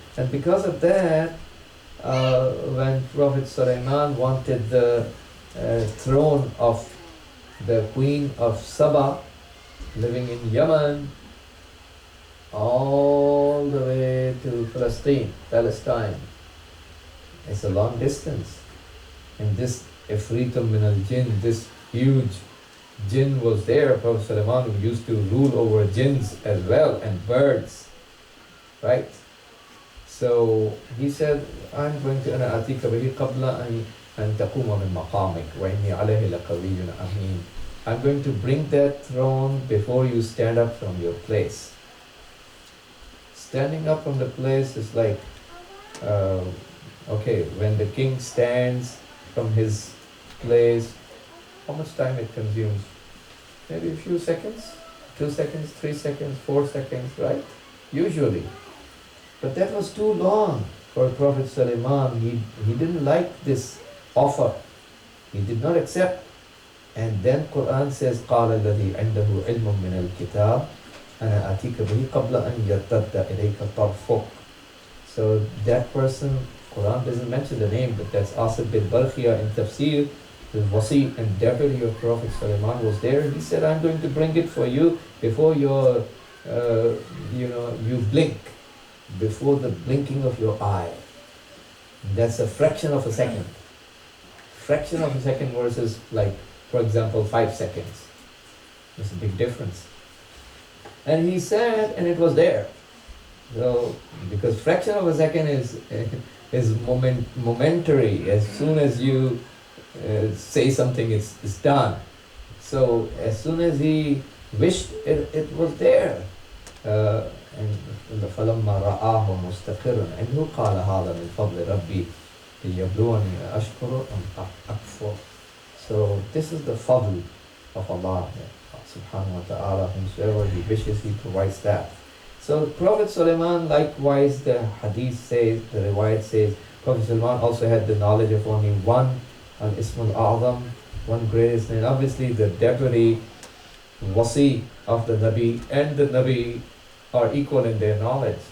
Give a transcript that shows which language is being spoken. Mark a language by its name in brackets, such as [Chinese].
[English] And because of that, when Prophet Sulaiman wanted the throne of the Queen of Saba living in Yemen, all the way to Palestine. It's a long distance. And this Ifritum min al-Jinn, this huge jinn was there. Prophet Sulaiman who used to rule over jinns as well and birds, right? So he said, I'm going to [Arabic] أنا آتيك به قبل أن تقوم من مقامك وإني عليه لقوي أمين. [English] I'm going to bring that throne before you stand up from your place. Standing up from the place is like, okay, when the king stands from his place, how much time it consumes? Maybe a few seconds, 2 seconds, 3 seconds, 4 seconds, right? Usually. But that was too long for Prophet Sulaiman. He didn't like this offer. He did not accept. And then Quran says, [Arabic] قَالَ الَّذِي عِنْدَهُ عِلْمٌ مِّنَ الْكِتَابِ أَنَا آتِيكَ بِهِ قَبْلَ أَنْ يَرْتَدَّ إِلَيْكَ طَرْفُكَ. [English] So that person, Quran doesn't mention the name, but that's Asif bin Barakhiya in Tafsir. The wasi and deputy of Prophet Sulaiman was there. He said, I'm going to bring it for you before your, you blink, before the blinking of your eye. That's a fraction of a second. Fraction of a second versus, like, for example, 5 seconds. There's a big difference. And he said, and it was there. So, because fraction of a second is momentary. As soon as you say something, it's done. So as soon as he wished, it was there. [Arabic] And فَلَمَّا رَآهُ مُسْتَقِرًا عِنْهُ قَالَ هَذَا مِنْ فَضْلِ رَبِّي لِيَبْلُوَنِي أَشْكُرُ أَمْ أَكْفُرُ. [English] So this is the fadl of Allah subhanahu wa ta'ala. Whomsoever He wishes, He provides that. So Prophet Sulaiman, likewise, the hadith says, the riwayat says, Prophet Sulaiman also had the knowledge of only one al-Ism al-A'zam, one greatest name. Obviously, the deputy Wasi of the Nabi and the Nabi are equal in their knowledge.